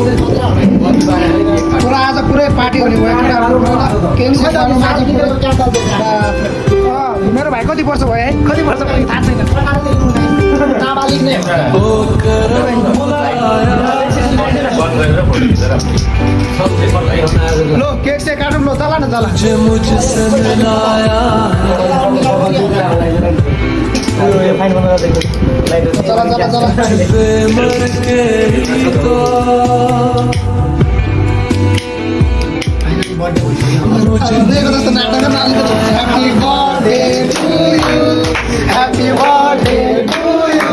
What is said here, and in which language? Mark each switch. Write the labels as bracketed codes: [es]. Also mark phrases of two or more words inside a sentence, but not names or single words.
[ne] पुरा आज पुरै पार्टी हुने भयो केटाहरू केक सेक काटौँ आज मेरो भाइ कति वर्ष भयो है कति वर्ष भयो थाहा छैन नाबालिग नै लो केक सेक काटौँ ल चला न चला चला चला चला [en] Happy birthday to you.